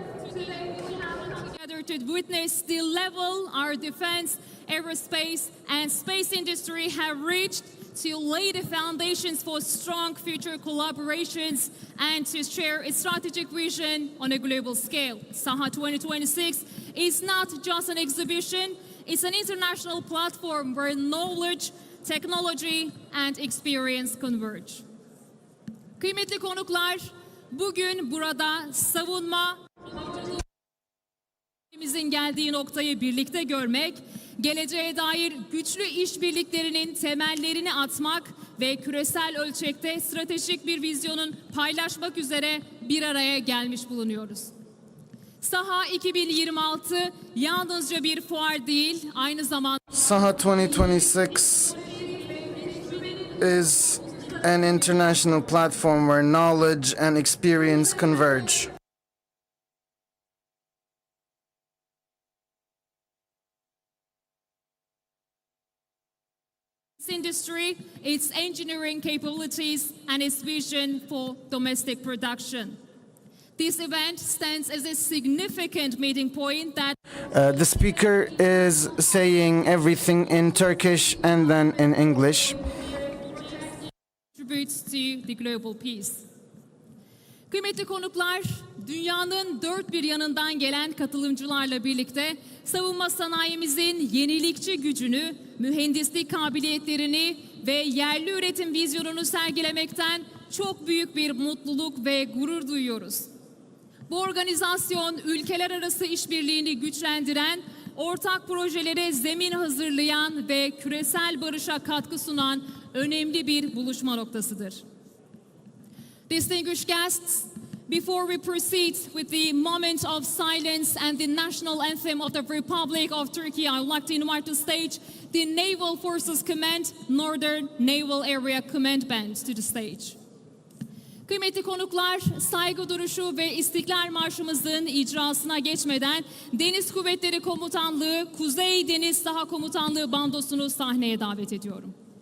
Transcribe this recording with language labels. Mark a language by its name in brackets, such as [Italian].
[English] Together to witness the level our defense, aerospace, and space industry have reached to lay the foundations for strong future collaborations and to share a strategic vision on a global scale. SAHA 2026 is not just an exhibition, it's an international platform where knowledge, technology, and experience converge. [Turkish] Kıymetli konuklar, bugün burada savunma geldiği noktayı birlikte görmek, geleceğe dair güçlü işbirliklerinin temellerini atmak ve küresel ölçekte stratejik bir vizyonun paylaşmak üzere bir araya gelmiş bulunuyoruz. SAHA 2026 yalnızca bir fuar değil, aynı zamanda [English] SAHA 2026 is an international platform where knowledge and experience converge. Industry, its engineering capabilities, and its vision for domestic production. This event stands as a significant meeting point that The speaker is saying everything in Turkish and then in English. contributes to the global peace. [Turkish] Kıymetli konuklar, dünyanın dört bir yanından gelen katılımcılarla birlikte savunma sanayimizin yenilikçi gücünü, mühendislik kabiliyetlerini ve yerli üretim vizyonunu sergilemekten çok büyük bir mutluluk ve gurur duyuyoruz. Bu organizasyon ülkeler arası işbirliğini güçlendiren, ortak projelere zemin hazırlayan ve küresel barışa katkı sunan önemli bir buluşma noktasıdır. [English] Distinguished guests, before we proceed with the moment of silence and the national anthem of the Republic of Turkey, I would like to invite to stage the Naval Forces Command, Northern Naval Area Command Band to the stage. [Turkish] Kıymetli konuklar, saygı duruşu ve İstiklal Marşımızın icrasına geçmeden Deniz Kuvvetleri Komutanlığı, Kuzey Deniz Saha Komutanlığı bandosunu sahneye davet ediyorum.